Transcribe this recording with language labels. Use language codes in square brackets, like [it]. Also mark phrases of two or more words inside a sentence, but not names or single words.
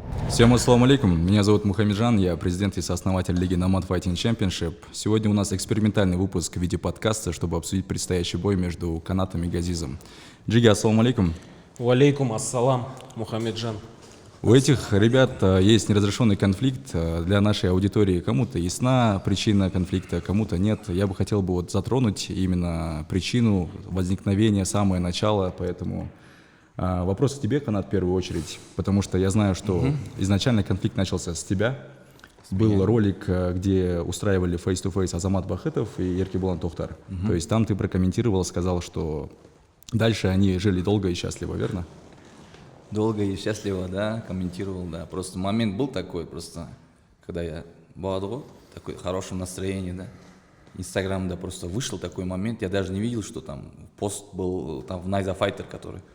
[ru] Всем [ar] السلام عليكم, [ru] меня зовут Мухамеджан, я президент и сооснователь лиги Nomad Fighting Championship. Сегодня у нас экспериментальный выпуск в виде подкаста, чтобы обсудить предстоящий бой между Канатом и Газизом. Джиги, [ar] السلام عليكم. وعليكم السلام, [ru] Мухамеджан. У этих ребят есть неразрешенный конфликт для нашей аудитории. Кому-то ясна причина конфликта, кому-то нет. Я бы хотел затронуть именно причину возникновения, самое начало, поэтому... Вопрос к тебе, Канат, в первую очередь, потому что я знаю, что изначально конфликт начался с тебя. Был ролик, где устраивали face-to-face Азамат Бахытов и Еркебулан Тохтар. То есть там ты прокомментировал, сказал, что дальше они жили долго и счастливо, верно? Долго и счастливо, да, комментировал, да. Просто момент был такой, просто, когда я был такой в хорошем настроении, да. Инстаграмда просто вышел такой момент, я даже не видел, что там пост был там в Найза Файтер, который.